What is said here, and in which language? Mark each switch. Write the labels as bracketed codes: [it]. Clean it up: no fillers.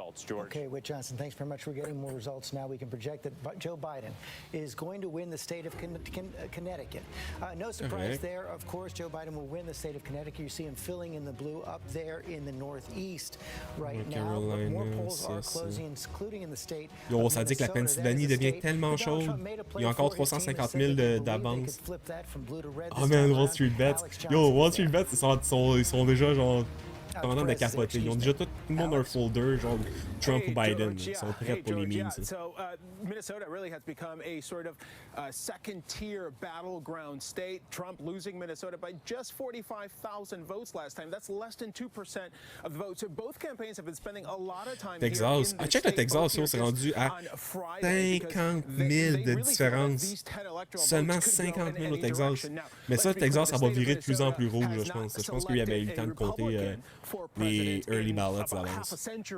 [en] Okay, Whit Johnson, thanks very much for getting more results. Now we can project that Joe Biden is going to win the state of Connecticut. No surprise there, of course, Joe Biden will win the state of Connecticut. You see him filling in the blue up there in the northeast right now. But more polls are closing, including in the state. [fr] Yo, ça dit que la Pennsylvanie devient tellement chaude. Il y a encore 350 000 d'avance. Oh man, Wall Street Bets. Yo, Wall Street Bets, ils sont déjà genre Commandant de capoter. Ils ont déjà tout le monde un folder, genre Trump ou Biden. Ils sont prêts pour les memes. [en] So Minnesota really has become a sort of second-tier battleground state. Trump losing Minnesota by just 45,000 votes last time. That's less than 2% of the votes. So both campaigns have been spending a lot of time Texas. [fr] Ah, check le Texas, c'est rendu à 50 000 de différence. Seulement 50 000 au Texas. Mais ça, le Texas, ça va virer de plus en plus rouge, je pense. Je pense qu'il y avait eu le temps de compter les early ballots d'avance.